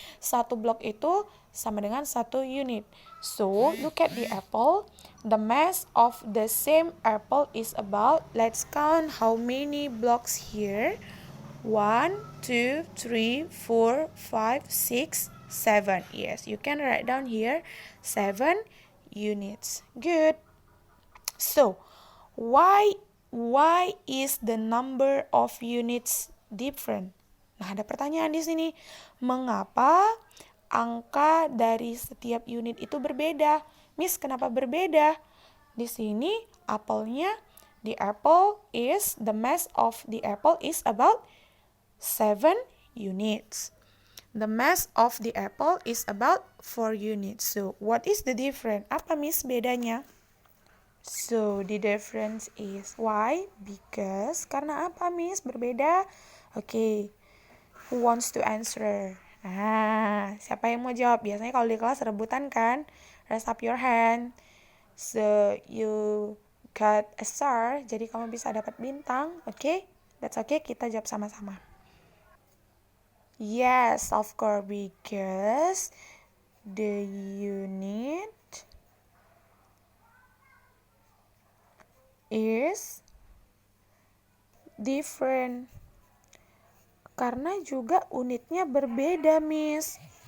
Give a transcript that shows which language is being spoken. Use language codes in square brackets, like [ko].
[id] Satu blok itu sama dengan 1 unit. [en] So, look at the apple. The mass of the same apple is about, let's count how many blocks here. 1, 2, 3, 4, 5, 6, 7. Yes, you can write down here 7 units. Good. So, why is the number of units different? [id] Nah, ada pertanyaan di sini. Mengapa angka dari setiap unit itu berbeda? Miss, kenapa berbeda? Di sini apelnya, [en] the mass of the apple is about 7 units. The mass of the apple is about 4 units. So, what is the difference? [id] Apa Miss bedanya? [en] So, the difference is why? Because, [id] karena apa Miss berbeda? [en] Okay, who wants to answer? [id] Siapa yang mau jawab? Biasanya kalau di kelas rebutan kan? [en] Raise up your hand. So, you got a star, [id] jadi kamu bisa dapat bintang. [en] Okay? That's okay, [id] kita jawab sama-sama. [en] Yes, of course, because the unit is different. [id] Karena juga unitnya berbeda, Miss.